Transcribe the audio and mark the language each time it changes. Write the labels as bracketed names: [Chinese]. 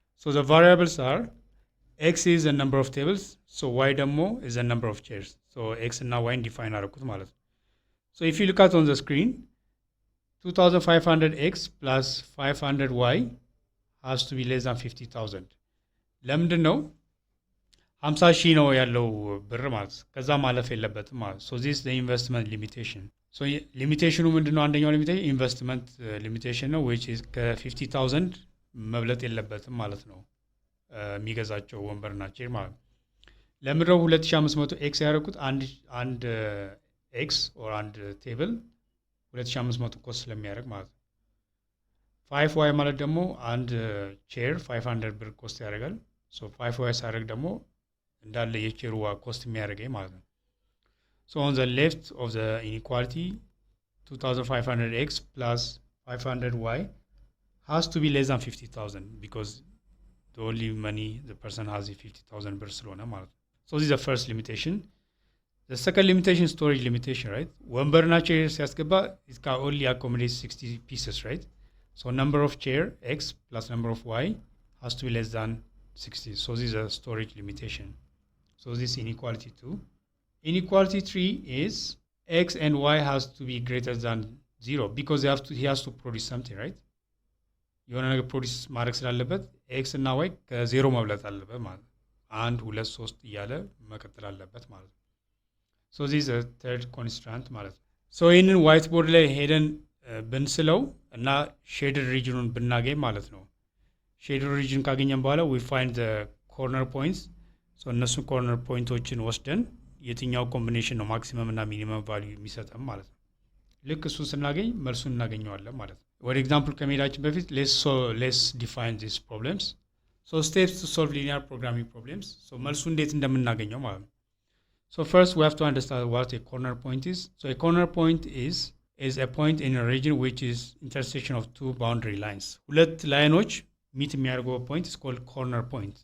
[English] So the variables are x is the number of tables, so y ደግሞ is the number of chairs. So x [Amharic] እና [English] y define [Amharic] አደረኩት ማለት ነው። [English] So if you look at on the screen, 2500x plus 500y has to be less than 50,000. [Amharic] ለምንድን ነው 50 ሺህ ነው ያለው ብር ማለት ከዛ ማለፍ የለበትም ማለት። [English] So this is the investment limitation. [Amharic] So ሊሚቴሽኑ ምንድነው? አንደኛው ሊሚቴሽን ኢንቨስትመንት ሊሚቴሽን ነው [English] which is [Amharic] ከ50,000 መብለጥ የለበትም ማለት ነው የሚገዛቸው ወንበርና ቼር ማለት ነው። ለምንድነው 2500 ኤክስ ያደረኩት? አንድ ኤክስ ኦር አንድ ቴብል 2500 ኮስት ስለሚያደርግ ማለት ነው። 5y ማለት ደግሞ አንድ ቼር 500 ብር ኮስት ያደርጋል። So 5y ሳደርግ ደግሞ እንዳለ የቼሩ ኮስት የሚያደርገኝ ማለት ነው። [English] So on the left of the inequality, 2500x plus 500y has to be less than 50,000 because the only money the person has is 50,000 [Amharic] ብር ስለሆነ ማለት ነው። [English] So this is the first limitation. The second limitation is storage limitation, right? [Amharic] ወንበርና ቼር ሲያስገባ [English] it can only accommodate 60 pieces, right? So number of chair x plus number of y has to be less than 60. So this is a storage limitation. So this is inequality 2. Inequality 3 is x and y has to be greater than 0 because he has to produce something, right? [Amharic] የሆነ ነገር ፕሮዲስ ማድረግ ስላለበት ኤክስ እና ዋይ ከዜሮ መብለጥ አለበት ማለት ነው። 1 2 3 እያለ መቀጠል አለበት ማለት ነው። [English] So this is a third constraint [Amharic] ማለት ነው። So ይህንን ዋይት ቦርድ ላይ ሄደን ብንስለው እና ሼድድ ሪጅኑን ብናገኝ ማለት ነው። ሼድድ ሪጅን ካገኘን በኋላ [English] we find the corner points. [Amharic] So እነሱ ኮርነር ፖይንቶችን ወስደን የትኛው ኮምቢኔሽን ነው ማክሲመም እና ሚኒመም ቫልዩ የሚሰጠን ማለት ነው። ልክ እሱን ስናገኝ መልሱን እናገኘዋለን ማለት ነው። ወደ ኤግዛምፕል ከመሄዳችን በፊት [English] let's define these problems. So steps to solve linear programming problems. So [Amharic] መልሱ እንዴት እንደምናገኘው ማለት ነው። [English] So first we have to understand what a corner point is. So a corner point is a point in a region which is intersection of two boundary lines. [Amharic] ሁለት ላይኖች ሚት የሚያደርገው [English] point is called corner point.